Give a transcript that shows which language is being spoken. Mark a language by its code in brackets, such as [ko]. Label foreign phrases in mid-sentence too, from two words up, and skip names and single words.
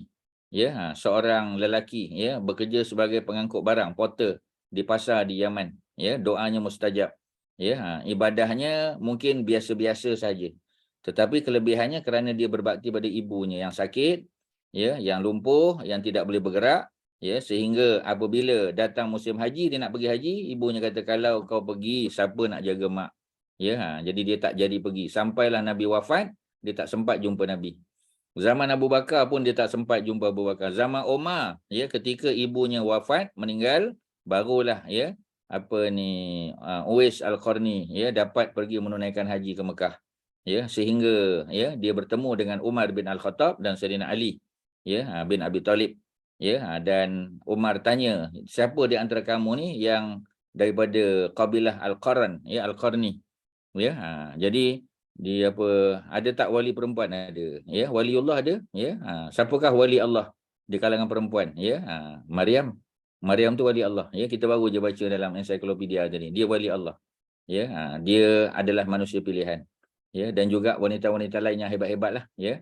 [ms] Ya, seorang lelaki ya bekerja sebagai pengangkut barang, porter di pasar di Yaman. Ya, doanya mustajab. Ya, ibadahnya mungkin biasa-biasa saja. Tetapi kelebihannya kerana dia berbakti pada ibunya yang sakit, ya, yang lumpuh, yang tidak boleh bergerak, ya, sehingga apabila datang musim haji dia nak pergi haji, ibunya kata kalau kau pergi siapa nak jaga mak. Ya, jadi dia tak jadi pergi. Sampailah Nabi wafat, dia tak sempat jumpa Nabi. Zaman Abu Bakar pun dia tak sempat jumpa Abu Bakar. Zaman Umar, ya, ketika ibunya wafat, meninggal, barulah ya Uwais Al-Qarni ya dapat pergi menunaikan haji ke Mekah. Ya, sehingga ya dia bertemu dengan Umar bin Al-Khattab dan Sayyidina Ali ya bin Abi Talib. Ya, dan Umar tanya, siapa di antara kamu ni yang daripada kabilah Al-Qarn, ya, Al-Qarni. Ya, jadi ada tak wali perempuan? Ada. Ya, waliullah ada, ya. Siapakah wali Allah di kalangan perempuan? Ya, Maryam. Maryam tu wali Allah. Ya, kita baru je baca dalam ensiklopedia tadi. Dia wali Allah. Ya, dia adalah manusia pilihan. Ya, dan juga wanita-wanita lain yang hebat-hebatlah, ya.